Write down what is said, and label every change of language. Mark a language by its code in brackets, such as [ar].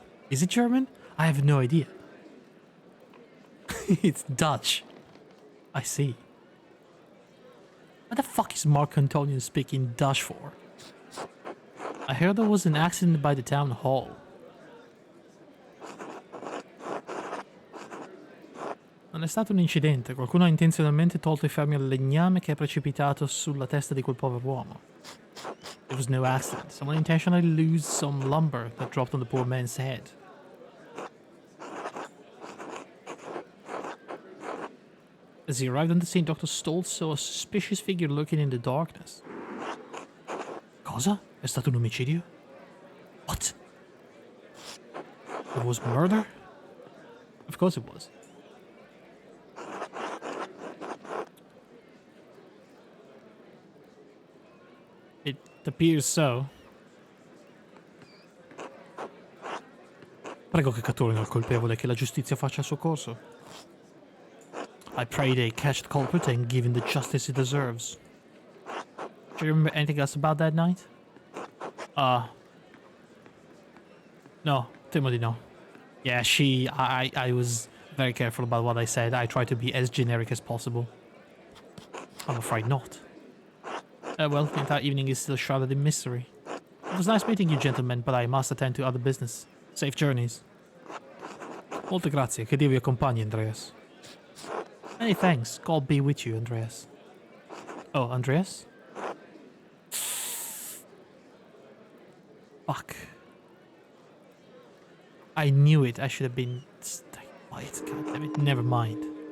[en] Is it German? I have no idea. It's Dutch. I see. What the fuck is Mark Antonius speaking Dutch for? I heard there was an accident by the town hall. [it] Non è stato un incidente, qualcuno ha intenzionalmente tolto i fermi al legname che è precipitato sulla testa di quel povero uomo. [en] It was no accident. Someone intentionally loosed some lumber that dropped on the poor man's head. As he arrived on the scene, Dr. Stoltz saw a suspicious figure lurking in the darkness. [it] Cosa? È stato un omicidio? [en] What? It was murder? Of course it was. It appears so. [it] Prego che catturino il colpevole e che la giustizia faccia il suo corso. [en] I pray they catch the culprit and give him the justice he deserves. Do you remember anything else about that night? No, Timothy, no. Yeah, I was very careful about what I said. I tried to be as generic as possible. I'm afraid not. Well, the entire evening is still shrouded in mystery. It was nice meeting you, gentlemen, but I must attend to other business. Safe journeys. [it] Molte grazie, che Dio vi accompagni, Andreas. [en] Many thanks, God be with you, Andreas. Oh, Andreas? Fuck. I knew it, I should have been... Quiet, goddammit, never mind.